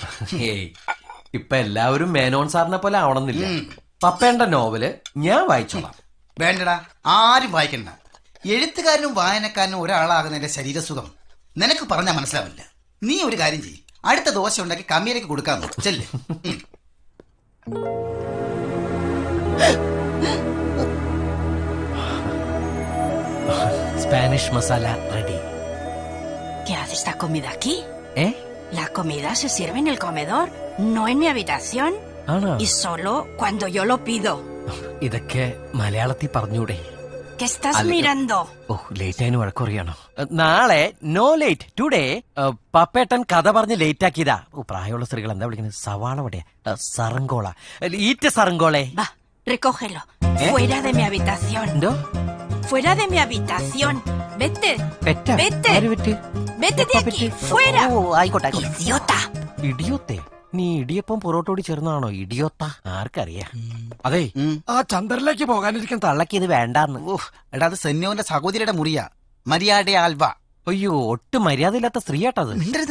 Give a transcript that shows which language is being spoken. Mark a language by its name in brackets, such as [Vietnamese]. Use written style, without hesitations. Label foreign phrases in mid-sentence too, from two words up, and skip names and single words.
[Malayalam] ഇപ്പൊ എല്ലാവരും മേനോൻ സാറിനെ പോലെ ആവണമെന്നില്ല. പപ്പേണ്ട നോവല് ഞാൻ വായിച്ചോളാം. വേണ്ടടാ, ആരും വായിക്കണ്ട. എഴുത്തുകാരനും വായനക്കാരനും ഒരാളാകുന്നതിന്റെ ശരീരസുഖം നിനക്ക് പറഞ്ഞാൽ മനസ്സിലാവില്ല. നീ ഒരു കാര്യം ചെയ്യ്, അടുത്ത ദോശ ഉണ്ടാക്കി കമ്മിയിലേക്ക് കൊടുക്കാമോ? ചെല്ലേ. [English] Spanish masala ready. [Spanish] ¿Qué hace esta comida aquí? La comida se sirve en el comedor, no en mi habitación. Y solo cuando yo lo pido. [Malayalam] ഇതൊക്കെ മലയാളത്തിൽ പറഞ്ഞൂടെ? [Spanish] ¿Qué estás mirando? [Malayalam] ഓ ലേറ്റ് ആയതിന് വഴക്കുറിയാണോ? നാളെ [English] no late today [Malayalam] പപ്പേട്ടൻ കഥ പറഞ്ഞ് ലേറ്റ് ആക്കിയതാ. പ്രായമുള്ള സ്ത്രീകൾ എന്താ വിളിക്കുന്നത്? സവാള വടയാ, സറങ്കോള, ഈറ്റ സറങ്കോളെ. [Spanish] Va, recógelo. Fuera de mi habitación. എന്തോ Fuera de mi habitación. Vete. [Malayalam] പെറ്റാ? Vete. ആര് പെറ്റ്? [Spanish] Vete de aquí. Fuera. [Malayalam] ഓ ആയിക്കോട്ടെ ആയിക്കോട്ടെ. Idiota. ഇടിയോത്തെ? നീ ഇടിയപ്പം പൊറോട്ടോടി ചേർന്നാണോ ഇടിയോത്ത? ആർക്കറിയാ. അതെ ആ ചന്ദ്രനിലേക്ക് പോകാനിരിക്കാൻ തള്ളക്ക് ഇത് വേണ്ടാന്ന്. എടാ അത് സെന്യോന്റെ സഹോദരിയുടെ മുറിയാ. മര്യാദ ആൽവ. അയ്യോ ഒട്ടും മര്യാദ ഇല്ലാത്ത സ്ത്രീയാട്ടത്. മിണ്ടരുത്.